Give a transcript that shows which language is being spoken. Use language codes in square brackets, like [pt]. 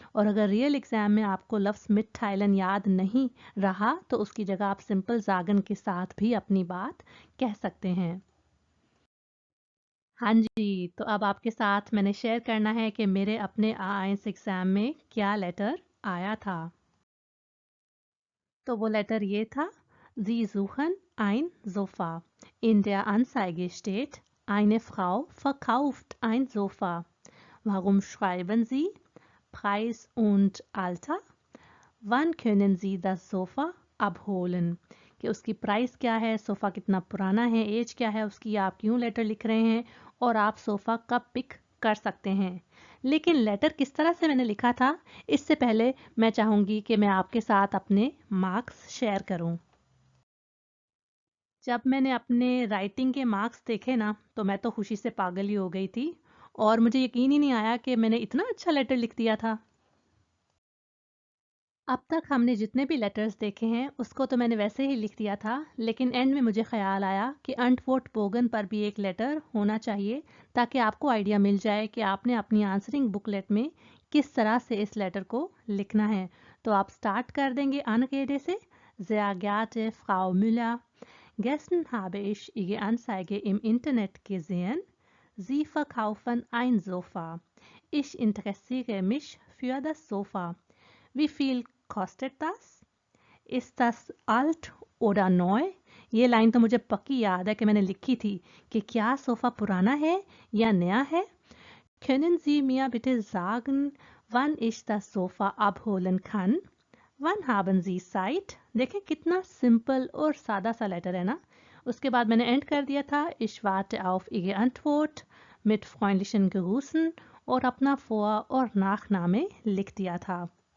[hi] और अगर real exam में आपको लफ्ज़ मिtteilen याद नहीं रहा तो उसकी जगह आप सिंपल जागन के साथ भी अपनी बात कह सकते हैं। हाँ जी, तो अब आपके साथ मैंने शेयर करना है कि मेरे अपने आईएलटीएस एग्जाम में क्या लेटर आया था। तो वो लेटर ये था, [de] Sie suchen ein Sofa. In der Anzeige steht, eine Frau verkauft ein Sofa. Warum schreiben Sie Preis und Alter? Wann können Sie das Sofa abholen? [hi] कि उसकी प्राइस क्या है, सोफ़ा कितना पुराना है, एज क्या है उसकी, आप क्यों लेटर लिख रहे हैं और आप सोफ़ा कब पिक कर सकते हैं। लेकिन लेटर किस तरह से मैंने लिखा था, इससे पहले मैं चाहूँगी कि मैं आपके साथ अपने मार्क्स शेयर करूँ। जब मैंने अपने राइटिंग के मार्क्स देखे ना, तो मैं तो खुशी से पागल ही हो गई थी और मुझे यकीन ही नहीं आया कि मैंने इतना अच्छा लेटर लिख दिया था। अब तक हमने जितने भी लेटर्स देखे हैं उसको तो मैंने वैसे ही लिख दिया था, लेकिन एंड में मुझे ख्याल आया कि अंटवोट बोगन पर भी एक लेटर होना चाहिए, ताकि आपको आइडिया मिल जाए कि आपने अपनी आंसरिंग बुकलेट में किस तरह से इस लेटर को लिखना है। तो आप स्टार्ट कर देंगे अनकेडे से। [de] Sehr geehrte Frau Müller, gestern habe ich Ihre Anzeige im Internet gesehen. Sie verkaufen ein Sofa. Ich interessiere mich für das Sofa. Wie viel kostet das? Ist das alt oder neu? [hi] ये line तो मुझे पक्की याद है कि मैंने लिखी थी कि क्या सोफ़ा पुराना है या नया है। [de] Können Sie mir bitte sagen, wann ich das Sofa abholen kann? Wann haben Sie Zeit? [hi] देखें कितना सिंपल और सादा सा लेटर है ना। उसके बाद मैंने एंड कर दिया था [de] Ich warte auf Ihre Antwort mit freundlichen Grüßen [hi] और अपना Vor- और Nachname लिख दिया था।